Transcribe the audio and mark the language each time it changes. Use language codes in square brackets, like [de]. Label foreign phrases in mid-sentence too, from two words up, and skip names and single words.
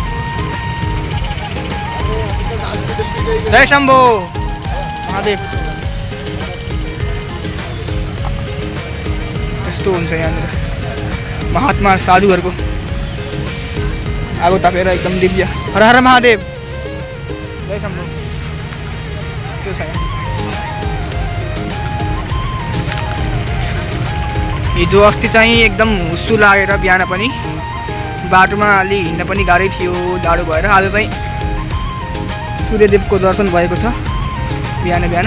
[ne] जय शम्भो महादेव। यस्तो हुन्छ यहाँनिर महात्मा साधुहरूको आगो तापेर एकदम दिव्य। हर हर महादेव, जय शम्भो। यस्तो छ यहाँ। हिजो अस्ति चाहिँ एकदम हुस्सु लागेर बिहान पनि बाटोमा अलि हिँड्न पनि गाह्रै थियो, जाडो भएर। आज चाहिँ सूर्यदेवको दर्शन भएको छ बिहान।